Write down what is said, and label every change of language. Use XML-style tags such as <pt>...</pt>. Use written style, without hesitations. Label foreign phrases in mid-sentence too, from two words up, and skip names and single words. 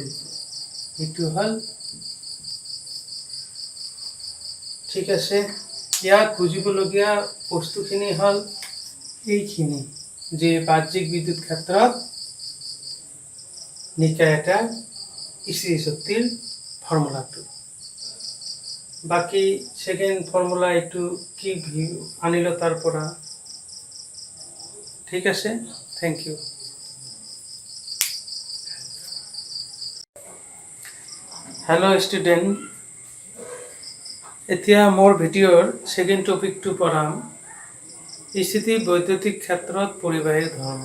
<as>এইটো হ'ল, ঠিক আছে। ইয়াত বুজিবলগীয়া বস্তুখিনি হ'ল এইখিনি, যে বাহ্যিক বিদ্যুৎ ক্ষেত্ৰত নিকায় এটা স্থিতি শক্তিৰ ফৰ্মুলাটো। বাকি সেকেন্ড ফর্মুলা একটু কি আনিল তার পৰা। ঠিক আছে,</as> <en>thank you. hello student,</en> <as>এতিয়া মোৰ ভিডিঅ'ৰ</as> <en>second topic</en> <as>পঢ়াম, স্থিতি বৈদ্যুতিক ক্ষেত্ৰত পৰিবাহীৰ ধৰ্ম।</as>